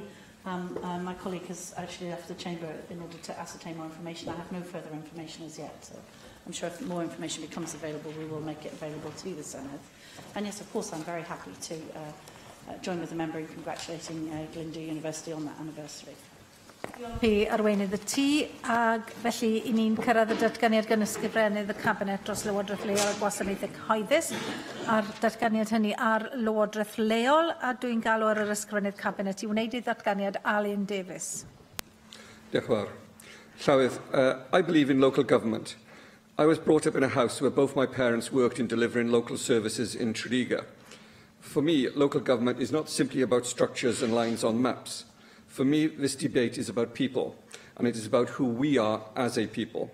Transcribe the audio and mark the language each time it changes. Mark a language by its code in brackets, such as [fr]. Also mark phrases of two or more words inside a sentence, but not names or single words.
[en] My colleague has actually left the Chamber in order to ascertain more information. I have no further information as yet. So I'm sure if more information becomes available, we will make it available to the Senedd. And yes, of course, I'm very happy to join with the member in congratulating Glyndŵr University on that anniversary. [cy] Diolch arweinydd y tŷ, ac felly i ni'n cyrraedd y datganiad gan ysgrifennydd y Cabinet dros Lywodraeth Leol a Gwasanaethau Cyhoeddus a'r datganiad hynny ar Lywodraeth Leol, a dwi'n galw ar yr ysgrifennydd Cabinet i wneud ei datganiad Alun Davies. Diolch yn fawr. [en] Llywydd, I believe in local government. I was brought up in a house where both my parents worked in delivering local services in Tredegar. For me, local government is not simply about structures and lines on maps. For me, this debate is about people, and it is about who we are as a people.